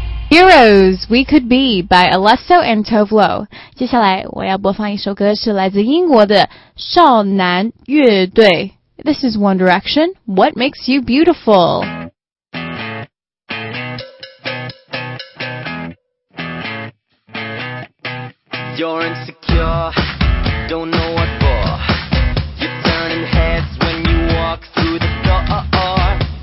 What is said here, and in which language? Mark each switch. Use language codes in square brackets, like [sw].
[en] Heroes We Could Be by Alesso and Tovlo. [zh] 接下来我要播放一首歌是来自英国的少男乐队。 [en] This is One Direction, What Makes You Beautiful? You're insecure, don't know what for. You're turning heads when you walk through the door.